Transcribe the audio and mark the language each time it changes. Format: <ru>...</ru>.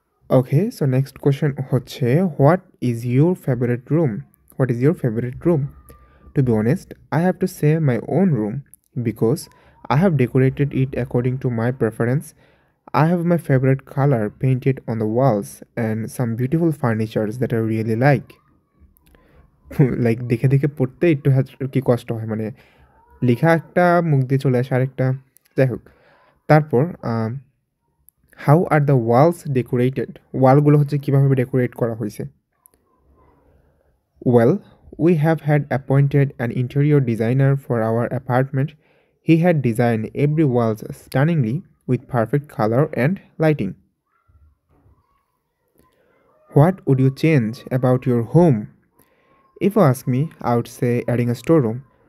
<en>Okay, so next question</en> <bn>হচ্ছে</bn> <en>what is your favorite room? What is your favorite room? To be honest, I have to say my own room because I have decorated it according to my preference. I have my favorite color painted on the walls and some beautiful furnitures that I really like.</en> <bn>Like দেখে দেখে পড়তে একটু কি কষ্ট হয়, মানে লেখা একটা মুখ দিয়ে চলে আসে আরেকটা। যাই হোক, তারপর</bn> <en>how are the walls decorated,</en> <bn>ওয়ালগুলো হচ্ছে কীভাবে ডেকোরেট করা হয়েছে।</bn> <en>Well, we have had appointed an interior designer for our apartment. He had designed every walls stunningly with perfect color and lighting. What would you change about your home? If you ask me, I would say adding a storeroom.</en>